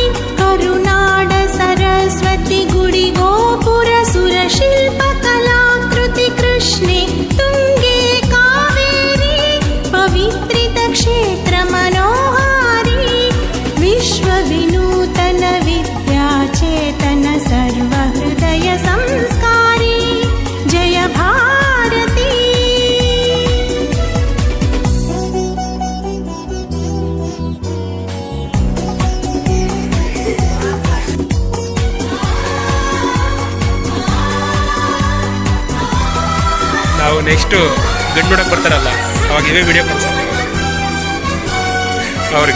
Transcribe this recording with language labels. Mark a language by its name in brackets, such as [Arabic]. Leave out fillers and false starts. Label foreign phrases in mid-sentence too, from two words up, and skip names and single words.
[Kannada] ಕರುನಾಡ ಸರಸ್ವತಿ ಗುಡಿ ಗೋಪುರ ಸುರಶಿಲ್ಪ ಕಲಾಕೃತಿ ಕೃಷ್ಣೆ ತುಂಗೆ ಕಾವೇರಿ ಪವಿತ್ರಿತ ಕ್ಷೇತ್ರ ಮನೋಹಾರಿ। ವಿಶ್ವವಿನೂತನ ವಿದ್ಯಾಚೇತನ ಸರ್ವಹೃದಯ ಸಂಸ್ಕಾರಿ ಜಯ ಭಾರತಿ। ನಾವು ನೆಕ್ಸ್ಟ್ ಗಂಡು ನೋಡಕ್ ಬರ್ತಾರಲ್ಲ ಅವಾಗ ಇವೇ ವಿಡಿಯೋ ಕಳ್ಸೋದು ಅವ್ರಿಗೆ.